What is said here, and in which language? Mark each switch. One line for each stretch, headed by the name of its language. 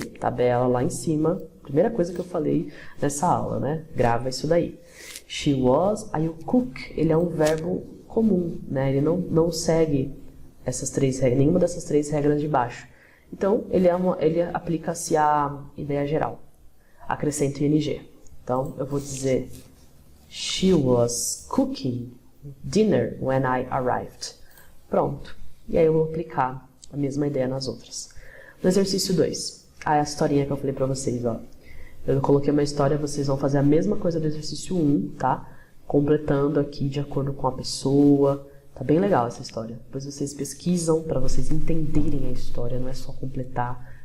Portuguese: Tabela lá em cima. Primeira coisa que eu falei nessa aula, né? Grava isso daí.
English: She was.
Portuguese: Aí o cook, ele é um verbo comum, né? Ele não segue essas 3 regras, nenhuma dessas 3 regras de baixo. Então, ele aplica-se à ideia geral. Acrescento o ING. Então, eu vou dizer
English: she was cooking dinner when I arrived.
Portuguese: Pronto. E aí eu vou aplicar a mesma ideia nas outras. No exercício 2, a historinha que eu falei pra vocês, ó. Eu coloquei uma história, vocês vão fazer a mesma coisa do exercício 1, tá? Completando aqui de acordo com a pessoa. Tá bem legal essa história. Depois vocês pesquisam para vocês entenderem a história, não é só completar.